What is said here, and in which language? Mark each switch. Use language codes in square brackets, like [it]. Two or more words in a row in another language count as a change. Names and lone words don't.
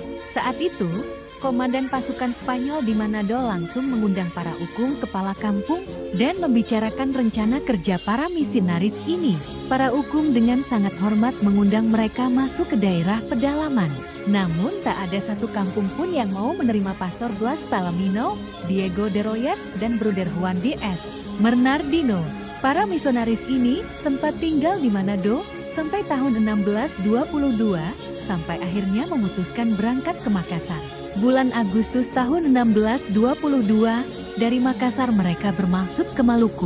[id] Saat itu, komandan pasukan Spanyol di Manado langsung mengundang para ukung kepala kampung dan membicarakan rencana kerja para misionaris ini. Para ukung dengan sangat hormat mengundang mereka masuk ke daerah pedalaman. Namun tak ada satu kampung pun yang mau menerima Pastor Blas Palomino, Diego de Royes, dan Bruder Juan D.S. Bernardino. Para misionaris ini sempat tinggal di Manado sampai tahun 1622, sampai akhirnya memutuskan berangkat ke Makassar. Bulan Agustus tahun 1622, dari Makassar mereka bermaksud ke Maluku.